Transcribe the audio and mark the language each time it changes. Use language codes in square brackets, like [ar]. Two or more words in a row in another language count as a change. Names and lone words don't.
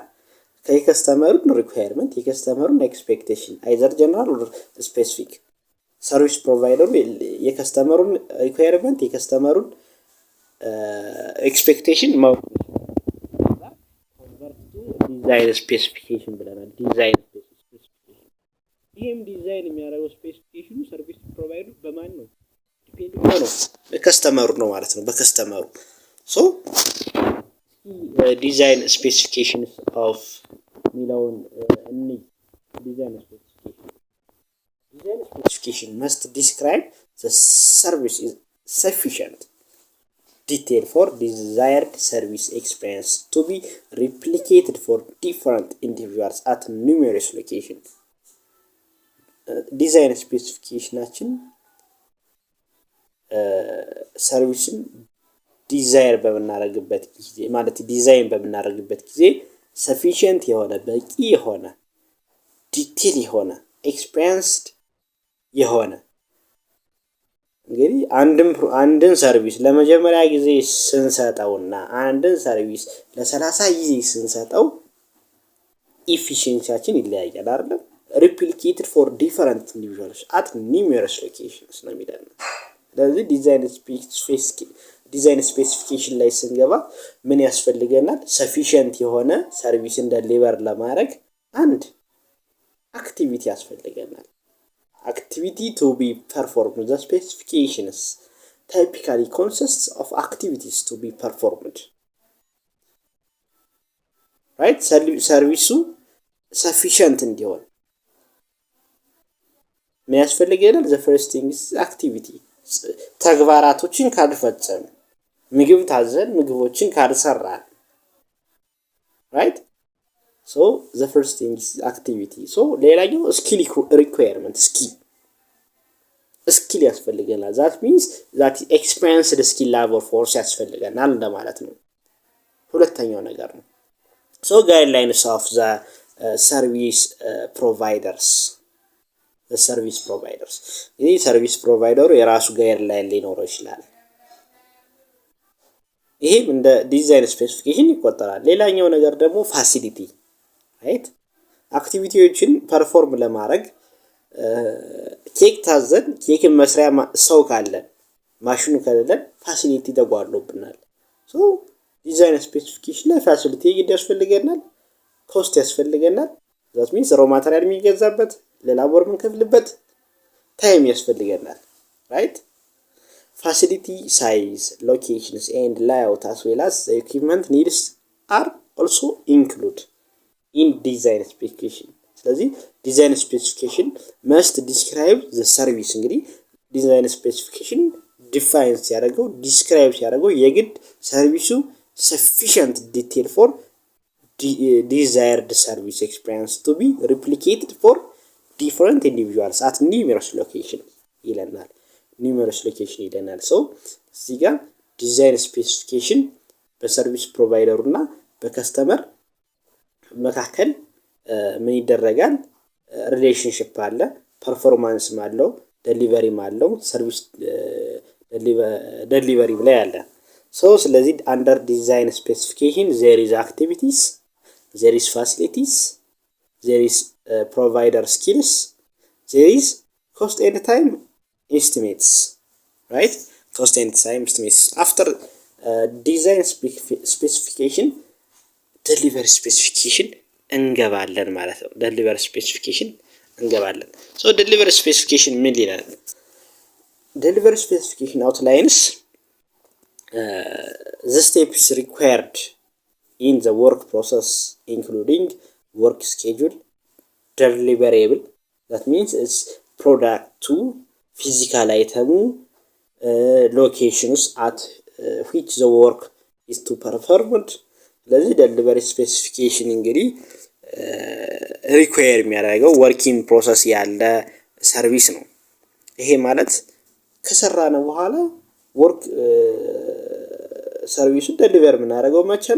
[am] የከስተመሩን ሪኳየርመንት፣ የከስተመሩን [en] expectation either general or specific። service provider [am] የከስተመሩን ሪኳየርመንት፣ የከስተመሩን [en] expectation design specification [am] ብለናል። [en] design specification [am] ይሄም ዲዛይን የሚያደርገው ስፔሲፊኬሽኑ [en] service provider [am] በማን ነው? ዲፔንድ ነው በከስተመሩ ነው ማለት ነው። በከስተመሩ [en] so design specifications of ሚለውን design specification must describe the service is sufficient detail for desired service experience to be replicated for different individuals at numerous locations. [am] ዲዛይን ስፔሲፊኬሽናችን ሰርቪስን ዲዛይር በምናደርግበት ጊዜ ማለት ዲዛይን በምናደርግበት ጊዜ ሰፊሽንት የሆነ በቂ የሆነ ዲቴል የሆነ ኤክስፔሪየንስድ የሆነ እንግዲህ አንድን ሰርቪስ ለመጀመሪያ ጊዜ ስንሰጠውና አንድን ሰርቪስ ለ30 ጊዜ ስንሰጠው ኢፊሺየንሲያችን ይለያያል አይደል? [en] replicated for different individuals at numerous locations [am] ነው የሚለው። ስለዚህ [en] design specification [am] ላይ ስንገባ ምን ያስፈልገናል? ሰፊሽንት የሆነ ሰርቪስን ደሊቨር ለማድረግ አንድ አክቲቪቲ ያስፈልገናል። [en] activity to be performed. The specifications typically consists of activities to be performed. Right? [am] ሰርቪሱ sufficient እንዲሆን ምን ያስፈልገናል? [en] the first thing is activity. [am] ተግባራቶችን ካልፈጸም፣ ምግብ ታዘን ምግቦችን ካልሰራን፣ right? [en] So the first thing is activity. So ሌላኛው skill requirement. skill ያስፈልገናል። that means that experienced skill labor force [am] ያስፈልገናል እንደማለት ነው። ሁለተኛው ነገር ነው። [en] so guidelines of the service providers. the service providers [am] ይህ [en] service provider [am] የራሱ ጋይድላይን ሊኖረው ይችላል። ይሄም እንደ [en] design specification [am] ይቆጠራል። ሌላኛው ነገር ደግሞ [en] facility right [am] አክቲቪቲዎችን ፐርፎርም ለማድረግ ኬክ ታዘን ኬክን መስሪያ ሰው ካለ ማሽኑ ከሌለን ፋሲሊቲ ተጓድሎብናል። [en] so design specification [am] ላይ ፋሲሊቲ ግድ ያስፈልገናል፣ ኮስት ያስፈልገናል። [en] that means raw material [am] የሚገዛበት ለላቦር የምንከፍልበት ታይም ያስፈልገናል። [en] ራይት facility size, locations and layout as well as the equipment needs are also included in design specification. [am] ስለዚህ [en] design specification must describe the service። [am] እንግዲህ [en] design specification [am] ዲፋይን ሲያደርገው ዲስክራይብ ሲያደርገው የግድ ሰርቪሱ [en] sufficient detail for desired service experience to be replicated for different individuals at numerous locations [am] ይለናል። [en] numerous location [am] ይለናል። ሶ እዚህ ጋር [en] design specification [am] በሰርቪስ ፕሮቫይደሩ እና በከስተመር መካከል ምን ይደረጋል? ሪሌሽንሺፕ አለ፣ ፐርፎርማንስም አለው፣ ዴሊቨሪም አለው፣ ሰርቪስ ዴሊቨሪ ላይ አለ። ሶ ስለዚህ [en] under design specification there is activities, there is facilities, there is provider skills, there is cost and time estimates, right? Cost and time estimates. After design specification, delivery specification [am] እንገባለን ማለት ነው። [en] delivery specification [am] እንገባለን። [en] So delivery specification [am] ምን ይላል? [en] Delivery specification outlines the steps required in the work process including work schedule, deliverable. That means it's product to physical items locations at which the work is to performed። [am] ስለዚህ [en] delivery specification [am] እንግዲህ ሪኳየር የሚያደርገው [en] working process [am] ያለ ሰርቪስ ነው። ይሄ ማለት ከሰራነ በኋላ ወርክ ሰርቪሱን ዴሊቨር የምናደርገው መቼ ነው?